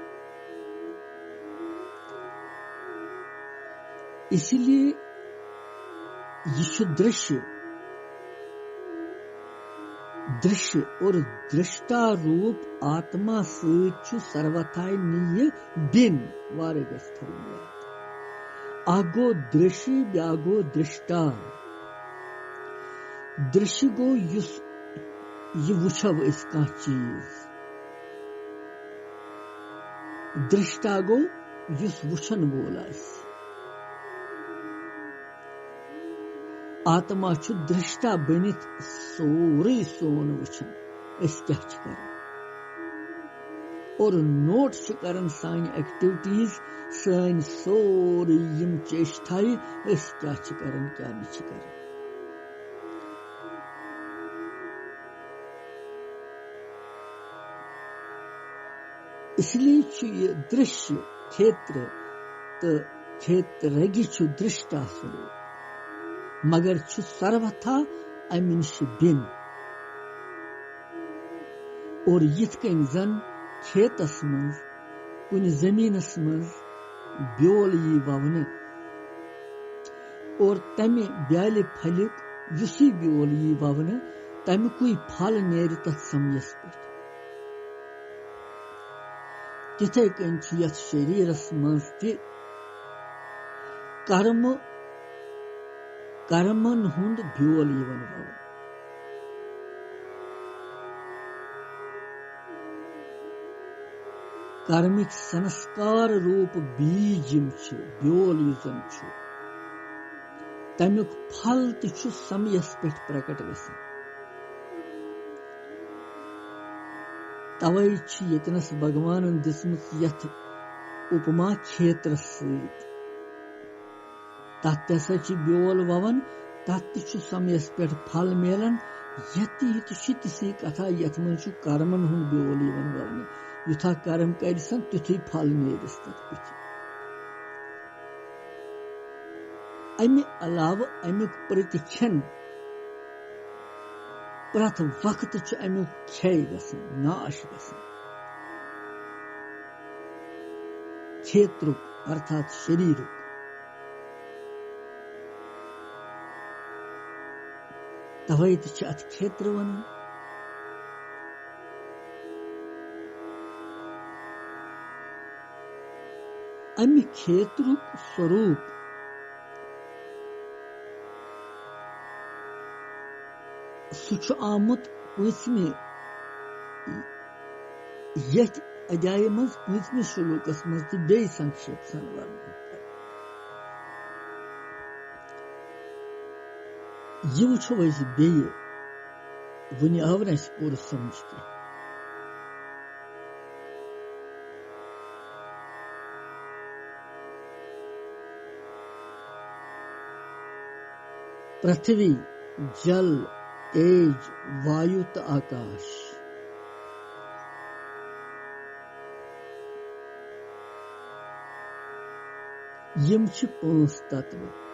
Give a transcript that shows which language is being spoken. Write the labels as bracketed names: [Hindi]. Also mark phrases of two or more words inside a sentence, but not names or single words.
[Hindi] इसलिए यह दृश्य दृश्य और दृष्टा रूप आत्मा सहित सर्वथा [Kashmiri] नीय बिन वारे आगो दृश्य ब्यागो दृष्टा। दृश्य गो यह वुछव कह चीज, दृष्टा गो युस वुछन वोल आत्मा दृष्टा बनित सोरे सोन वुछन क्या कर और नोट करन सान एक्टिविटीज सान सोरे यम चेष्टाई अस क्या करन क्या नहीं करन। [Hindi] इसलिए यह [Kashmiri] दृश्य क्षेत्र तो क्षेत्रज्ञ दृष्टा स्वरूप मगर सर्वथा अमि नश बिन। और यिथ कन जन खेतस मज कुन जमीनस मज ब्योल यी ववने और तमि ब्याले फलिक युसी ब्योल यी ववने तमिकुई फल नेर तथ समयस पे। तिथे कन यथ शरीरस मज ति कर्मन हुंद ब्योल यवन ववन। कार्मिक संस्कार रूप बीज ब्योल युजन तमुक फल तु समयस पे प्रकट गसान। तवै यतनस भगवान दिसमुत यथ उपमा क्षेत्र सत तथ ब्योल ववन तथ समयस पे फल मिलान। ये तिसी कथा यथ मज कर्मन हुंद ब्योल यवन ववन। युथा कर्म करसन तुथी फल नेरिस तथ पे। अमि अलाव अमुक प्रतिक्षण प्रथ वक्त अमुक क्षय गसन नाश गसन। क्षेत्रुक अर्थात शरीरुक तवै अथ क्षेत्र वन। अमि क्षेत्रुक स्वरूप सु आमुत पूछमे यथ अध्याय मज पूछमे श्लोकस मज तो बे संक्षेप सन वर्णन कर। यह वुछो अस बे वन आव न पूर समझ के। पृथ्वी जल तेज वायु तो आकाश यम पांच तत्व।